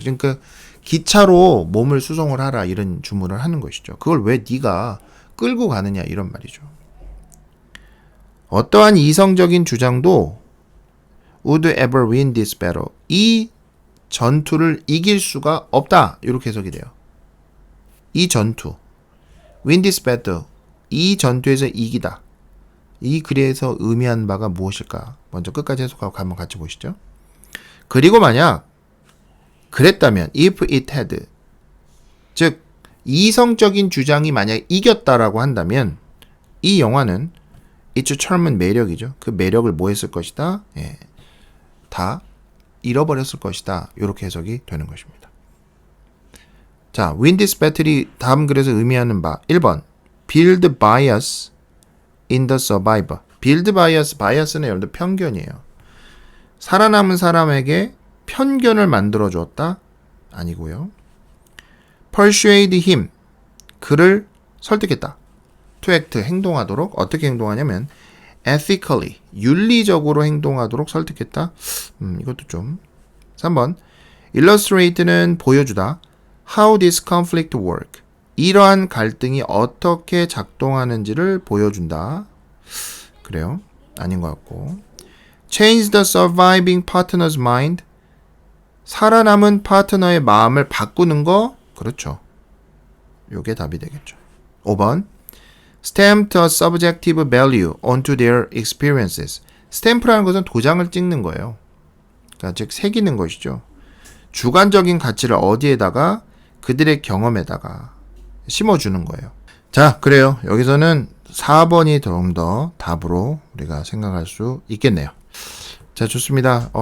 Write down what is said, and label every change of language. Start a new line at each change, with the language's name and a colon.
Korean: 지금 그 기차로 몸을 수송을 하라 이런 주문을 하는 것이죠. 그걸 왜 네가 끌고 가느냐 이런 말이죠. 어떠한 이성적인 주장도
English: would ever win this battle.
Korean: 이 전투를 이길 수가 없다. 이렇게 해석이 돼요. 이 전투.
English: win this battle.
Korean: 이 전투에서 이기다. 이 글에서 의미한 바가 무엇일까? 먼저 끝까지 해석하고 한번 같이 보시죠. 그리고 만약 그랬다면
English: if it had,
Korean: 즉 이성적인 주장이 만약 이겼다라고 한다면 이 영화는
English: its charm
Korean: 은 매력이죠. 그 매력을 뭐 했을 것이다? 예, 다 잃어버렸을 것이다. 이렇게 해석이 되는 것입니다.
English: 자, win this battle이
Korean: 다음 글에서 의미하는 바
English: 1번 build bias in the survivor.
Korean: build bias, bias는 여러분들 편견이에요. 살아남은 사람에게 편견을 만들어 주었다? 아니고요.
English: persuade him.
Korean: 그를 설득했다.
English: to act,
Korean: 행동하도록. 어떻게 행동하냐면 ethically, 윤리적으로 행동하도록 설득했다. 이것도 좀. 3번 illustrate는 보여주다.
English: how this conflict work.
Korean: 이러한 갈등이 어떻게 작동하는지를 보여준다. 그래요? 아닌 것 같고.
English: change the surviving partner's mind.
Korean: 살아남은 파트너의 마음을 바꾸는 거. 그렇죠. 요게 답이 되겠죠.
English: 5번 stamp a subjective value onto their experiences.
Korean: 스탬프라는 것은 도장을 찍는 거예요. 그러니까 즉 새기는 것이죠. 주관적인 가치를 어디에다가 그들의 경험에다가 심어주는 거예요. 자, 그래요. 여기서는 4번이 좀 더 답으로 우리가 생각할 수 있겠네요. 자, 좋습니다.